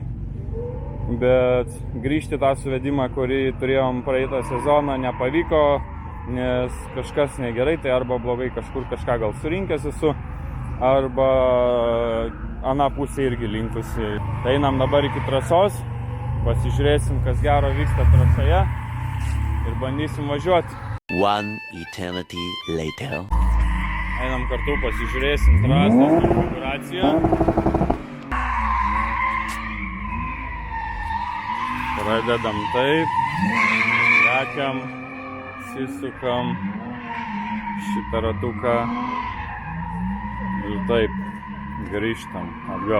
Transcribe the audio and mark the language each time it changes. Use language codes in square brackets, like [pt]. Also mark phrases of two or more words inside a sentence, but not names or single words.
[lt] Bet grįžti tą suvedimą, kurį turėjom praeitą sezoną, nepavyko, nes kažkas negerai, tai arba blogai kažkur kažką gal surinkęs esu, arba ana pusė irgi linkusi. Tai einam dabar iki trasos, pasižiūrėsim, kas gero vyksta trasoje ir bandysim važiuoti. [en] One eternity later. [lt] Einam kartu, pasižiūrėsim trasos konfiguraciją. Pradedam taip, lekiam, sisukam šitą ratuką ir taip grįžtam atgal.